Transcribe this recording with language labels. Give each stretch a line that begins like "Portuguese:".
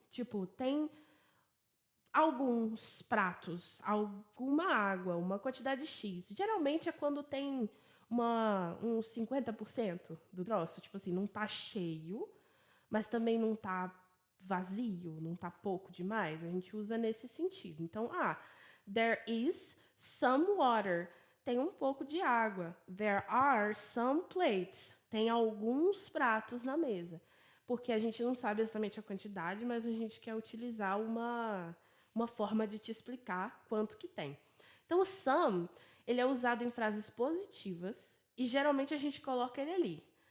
Portuguese: Tipo, tem alguns pratos, alguma água, uma quantidade X. Geralmente é quando tem uns 50% do troço. Tipo assim, não tá cheio, mas também não tá vazio, não tá pouco demais. A gente usa nesse sentido.
English: Então, there is some water.
Portuguese: Tem um pouco de água.
English: There are some plates.
Portuguese: Tem alguns pratos na mesa. Porque a gente não sabe exatamente a quantidade, mas a gente quer utilizar uma forma de te explicar quanto que tem. Então, o some, ele é usado em frases positivas e geralmente a gente coloca ele ali.